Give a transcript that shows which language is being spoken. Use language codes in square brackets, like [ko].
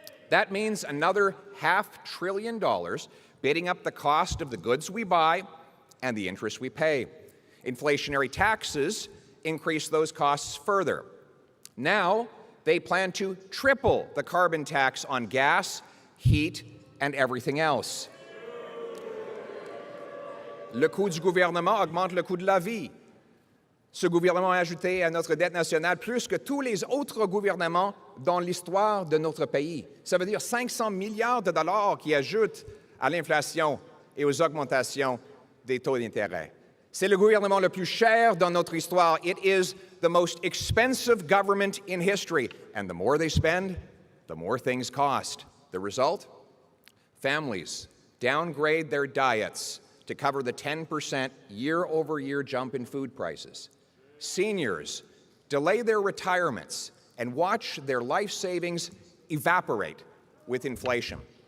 [en] That means another $500 billion bidding up the cost of the goods we buy and the interest we pay. Inflationary taxes increase those costs further. Now, they plan to triple the carbon tax on gas, heat, and everything else. [fr] Le coût du gouvernement augmente le coût de la vie. Ce gouvernement a ajouté à notre dette nationale plus que tous les autres gouvernements dans l'histoire de notre pays. Ça veut dire 500 milliards de dollars qui ajoutent à l'inflation et aux augmentations des taux d'intérêt. C'est le gouvernement le plus cher dans notre histoire. [en] It is the most expensive government in history. And the more they spend, the more things cost. The result? Families downgrade their diets to cover the 10% year-over-year jump in food prices. Seniors delay their retirements and watch their life savings evaporate with inflation.